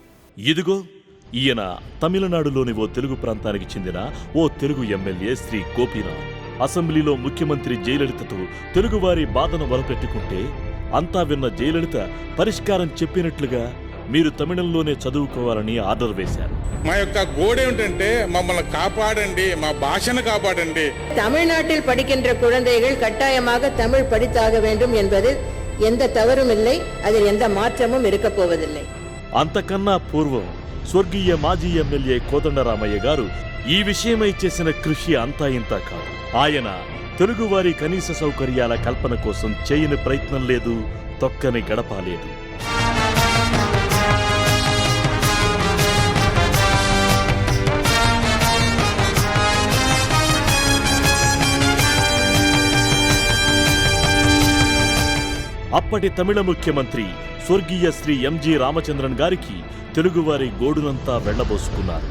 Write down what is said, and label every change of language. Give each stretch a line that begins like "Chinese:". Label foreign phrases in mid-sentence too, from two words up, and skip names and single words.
Telugu: ఇదిగో ఈయన తమిళనాడులోని ఓ తెలుగు ప్రాంతానికి చెందిన ఓ తెలుగు ఎమ్మెల్యే శ్రీ గోపీనాథ్. అసెంబ్లీలో ముఖ్యమంత్రి జయలలితతో తెలుగువారి బాధను మొరపెట్టుకుంటే అంతా విన్న జయలలిత పరిష్కారం చెప్పినట్లుగా మీరు తమిళంలోనే చదువుకోవాలని ఆర్డర్ వేశారు. మా యొక్క గోడ ఏమిటంటే మమ్మల్ని కాపాడండి, మా భాషను కాపాడండి.
Tamil: தமிழ்நாட்டில் படிக்கின்ற குழந்தைகள் கட்டாயமாக தமிழ் படித்தாக வேண்டும் என்பதில் எந்த தவறும் இல்லை, அதில் எந்த மாற்றமும் இருக்க போவதில்லை.
Telugu: అంతకన్నా పూర్వం స్వర్గీయ మాజీ ఎమ్మెల్యే కోదండరామయ్య గారు ఈ విషయమై చేసిన కృషి అంతా ఇంత కాదు. ఆయన తెలుగువారి కనీస సౌకర్యాల కల్పన కోసం చేయని ప్రయత్నం లేదు, తొక్కని గడప లేదు. అప్పటి తమిళ ముఖ్యమంత్రి స్వర్గీయ శ్రీ ఎంజి రామచంద్రన్ గారికి తెలుగువారి గోడునంతా వెళ్లబోసుకున్నారు.